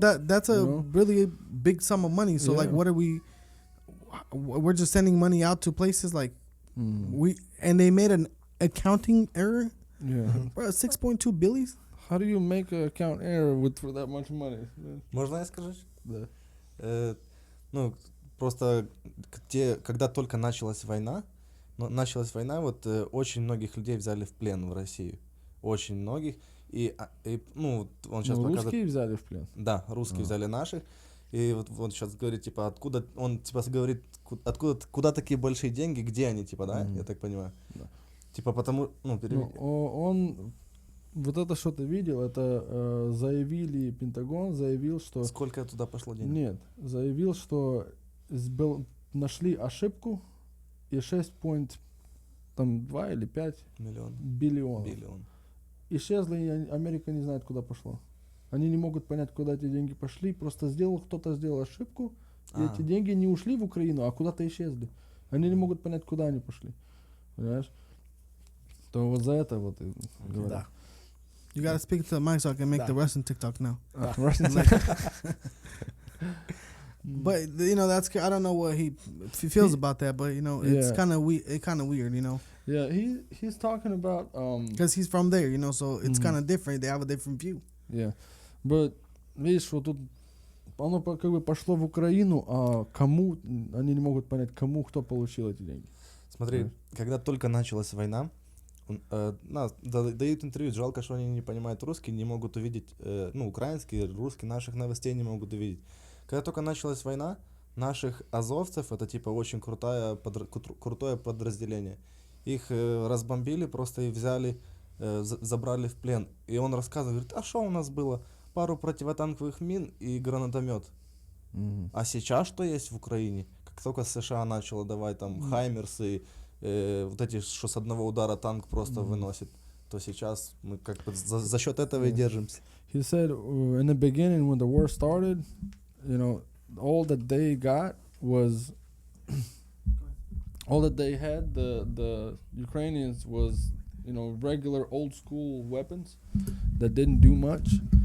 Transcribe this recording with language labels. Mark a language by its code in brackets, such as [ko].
[en] But that's a really big sum of money. So like, what are we? We're just sending money out to places like and they made an accounting error. Yeah, bro, 6.2 billion. How do you make an account error for that much money? [ru] Можно я скажу? Да. Просто когда только началась война, вот очень многих людей взяли в плен в Россию. Очень многих. И он сейчас показывает... Русские взяли в плен? Да, русские взяли наших. И вот он сейчас говорит, откуда... Он, говорит, куда такие большие деньги, где они, да? Я так понимаю. Да. Потому... Он... Вот это, что ты видел, это заявили, Пентагон заявил, что... Сколько туда пошло денег? Нет, заявил, что нашли ошибку, и 6.5 там 2 или 5 Миллион. биллионов. Биллион. Исчезли, и Америка не знает, куда пошло. Они не могут понять, куда эти деньги пошли. Просто кто-то сделал ошибку, и эти деньги не ушли в Украину, а куда-то исчезли. Они не могут понять, куда они пошли. Понимаешь? То вот за это вот и говорю. Да. [en] You gotta speak to the mic so I can make the Russian TikTok now. Russian But you know that's I don't know what he feels about that, but you know it's Yeah. kind of weird, you know, Yeah, he's talking about because he's from there, you know, so it's kind of different. They have a different view. yeah. [ru] But видишь, вот тут оно как бы пошло в Украину, а кому они не могут понять, кому кто получил эти деньги. Смотри, когда только началась война, дают интервью, жалко, что они не понимают русский, не могут увидеть, украинский, русский, наших новостей не могут увидеть. Когда только началась война, наших азовцев, это типа очень крутое подразделение, их разбомбили просто и взяли, забрали в плен. И он рассказывает, говорит, а что у нас было? Пару противотанковых мин и гранатомет. А сейчас что есть в Украине? Как только США начало давать там хаймерсы, вот эти, что с одного удара танк просто выносит, то сейчас мы как бы за счет этого и держимся. [en] He said in the beginning when the war started, you know, all that they got was all that they had, the Ukrainians was, you know, regular old school weapons that didn't do much.